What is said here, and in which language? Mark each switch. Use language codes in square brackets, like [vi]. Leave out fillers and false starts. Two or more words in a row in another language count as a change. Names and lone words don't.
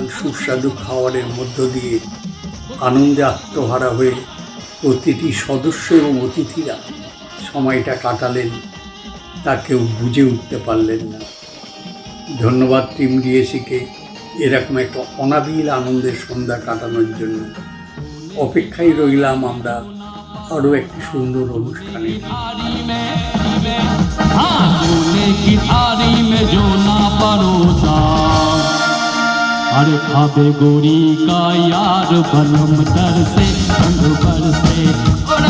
[bn] সুস্বাদু খাবারের মধ্য দিয়ে আনন্দে আত্মহারা হয়ে প্রতিটি সদস্য এবং অতিথিরা সময়টা কাটালেন, তা কেউ বুঝে উঠতে পারলেন না। ধন্যবাদ টিম ডিএসিকে এরকম একটা অনাবিল আনন্দের সন্ধ্যা কাটানোর জন্য। অপেক্ষায় রইলাম আমরা আরও একটি সুন্দর অনুষ্ঠানে। [hi] सोने की थारी में जो ना परोसा, अरे खाबे गोरी का यार बलम दर से रंग बरसे।